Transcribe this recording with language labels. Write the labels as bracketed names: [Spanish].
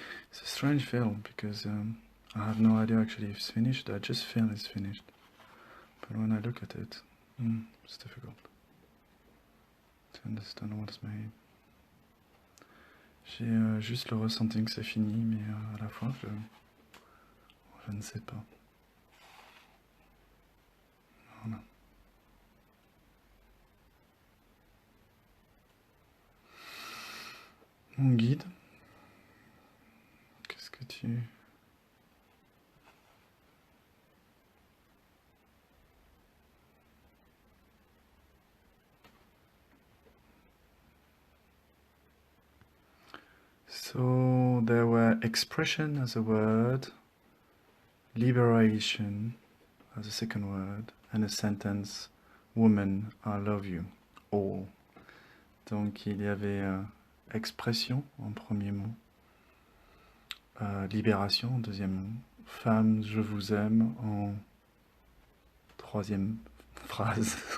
[English] It's a strange film because I have no idea actually if it's finished. I just feel it's finished. But when I look at it, it's difficult to understand what's made. [French] J'ai juste le ressenti que c'est fini, mais à la fois je ne sais pas. Voilà. Mon guide, qu'est-ce que tu... [English] So there were expression as a word, liberation as a second word, and a sentence, woman, I love you, all. [French] Donc il y avait expression en premier mot, libération en deuxième mot. Femme, je vous aime en troisième phrase.